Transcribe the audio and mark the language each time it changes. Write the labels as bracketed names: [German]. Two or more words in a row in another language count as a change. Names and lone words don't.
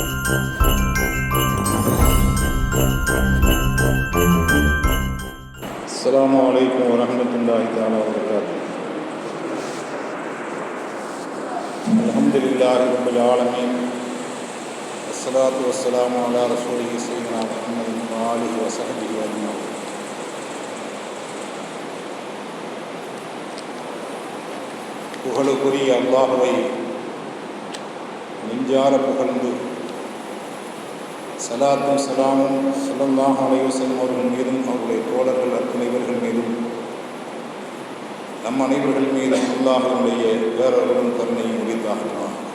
[Arabic] السلام عليكم ورحمة الله تعالى وبركاته. الحمد لله رب العالمين، والصلاة والسلام على رسوله سيدنا محمد وآله وصحبه أجمعين. [Tamil] புகழுக்குரிய அல்லாஹ்வை நெஞ்சார புகழ்ந்து சலாத்தும் சலாமும் [Arabic] صلى الله عليه وسلم [Tamil] அவர்கள் மீதும் அவருடைய தோழர்கள் அத்துணைவர்கள் மீதும் நம் அனைவர்கள் மீதும் அல்லாஹ்வுடைய பேரருளும் கருணையும் உரித்தாகட்டும்.